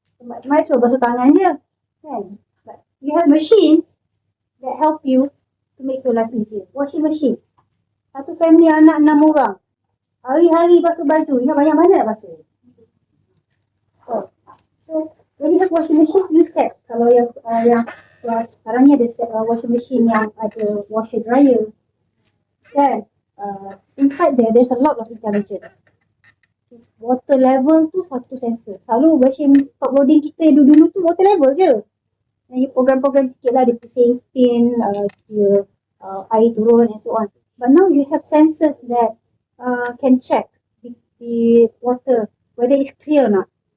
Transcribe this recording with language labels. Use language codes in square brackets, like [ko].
[en] Might as well [ms] basuh tangan je. Kan? [en] But you have machines that help you to make your life easier. [ms] Washing machine. Satu family anak 6 orang. Hari-hari basuh baju. Ingat banyak mana nak basuh? Oh. [en] So, when you have washing machine, you set. [ms] Kalau yang sekarang ni ada set washing machine yang ada washer dryer. Kan? [en] Inside there's a lot of intelligence. [ms] Water level tu satu sensor. Selalu machine top loading kita dulu tu water level je. Dan you program sikit lah, dia pusing, spin, dia air turun [en] and so on. But now you have sensors that can check the water, whether it's clear or not.